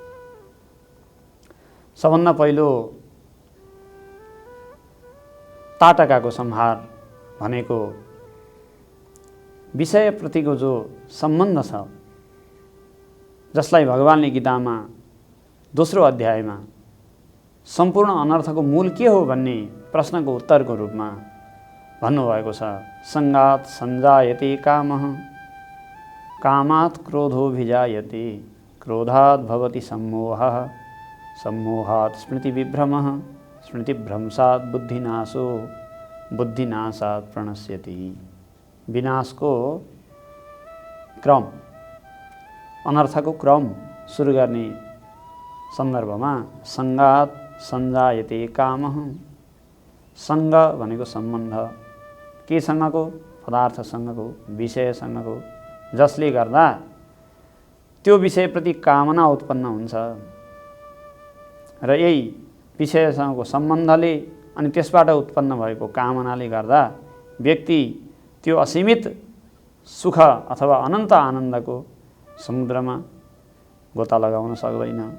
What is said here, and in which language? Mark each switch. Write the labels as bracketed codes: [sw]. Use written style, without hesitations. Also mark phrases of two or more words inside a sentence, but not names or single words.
[ne] सबभन्दा पहिलो ताटकाको संहार भनेको विषयप्रतिको जो सम्बन्ध छ, जसलाई भगवानले गीतामा दोस्रो अध्यायमा सम्पूर्ण अनर्थको मूल के हो भन्ने प्रश्नको उत्तरको रूपमा भन्नुभएको छ। [sa] संगात संजायते कामः कामात् क्रोधोऽभिजायते क्रोधात् भवति सम्मोहः सम्मोहात् स्मृतिविभ्रमः स्मृतिभ्रंशात् बुद्धिनाशो बुद्धिनाशात् प्रणश्यति। [ne] विनाशको क्रम, अनर्थको क्रम सुरु गर्ने सन्दर्भमा [sa] संगात संजायते कामः, [ne] संग भनेको सम्बन्ध, केसँगको? पदार्थसँगको, विषयसँगको, जसले गर्दा त्यो विषयप्रति कामना उत्पन्न हुन्छ र यही विषयसँगको सम्बन्धले अनि त्यसबाट उत्पन्न भएको कामनाले गर्दा व्यक्ति त्यो असीमित सुख अथवा अनन्त आनन्दको समुद्रमा गोता लगाउन सक्दैन।